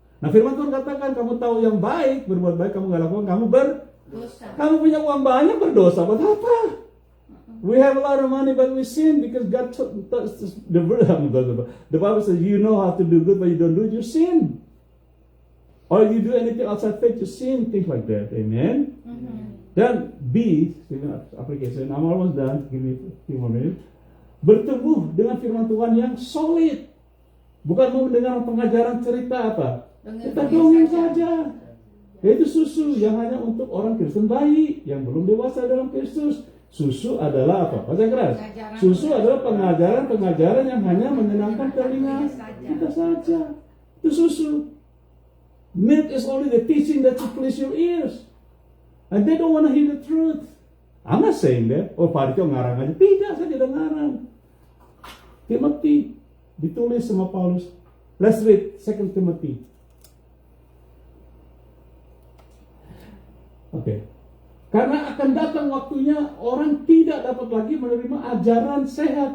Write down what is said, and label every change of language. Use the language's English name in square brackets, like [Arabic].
[Indonesian] Nah firman Tuhan katakan, kamu tahu yang baik, berbuat baik kamu nggak lakukan, kamu berdosa. Kamu punya uang banyak berdosa, buat apa? [English] We have a lot of money but we sin because God the Bible says you know how to do good but you don't do it, you sin. Or you do anything outside faith, you sin, things like that. Amen. Dan B, application, I'm almost done, give me a few more minutes. [Indonesian] Bertumbuh dengan firman Tuhan yang solid. Bukan mau mendengar pengajaran cerita apa? Kita dongeng saja. Yaitu susu yang hanya untuk orang Kristen bayi yang belum dewasa dalam Kristus. Susu adalah apa? Bahasa keras. Susu adalah pengajaran yang hanya menyenangkan telinga kita saja. Itu susu. [English] Milk is only the teaching that will please your ears. And they don't want to hear the truth. I'm not saying that. [Indonesian] Oh, Pak Arito ngarang aja. Tidak, saya tidak ngarang. Timothy ditulis sama Paulus. [English] Let's read 2 Timothy. [Indonesian] Oke. Karena akan datang waktunya orang tidak dapat lagi menerima ajaran sehat.